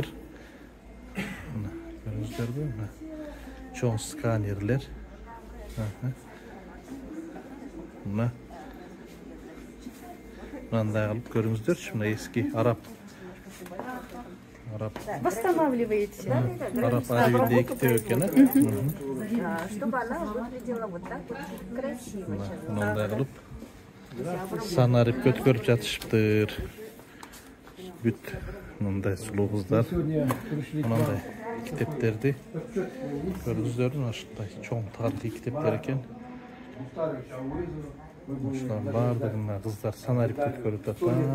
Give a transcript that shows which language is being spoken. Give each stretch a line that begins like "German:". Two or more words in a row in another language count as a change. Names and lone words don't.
Kyrgyz: Мына көрүңүздөрбү? Мына чоң сканерлер. Мына мындай кылып көрүңүздөрчү. Мына эски араб
Russian: Восстанавливаете.
Kyrgyz: араб арабиндеги китеп экен.
Russian: Чтобы она выглядела вот так вот красиво.
Kyrgyz: Мындай кылып санарипке өткөрүп жатышыптыр. Бүт мындай сулуу кыздар мындай китептерди көрүңүздөрдү. Ушундай чоң тарыхый китептер экен. Ушулардын баардыгын кыздар санарипке өткөрүп жатат.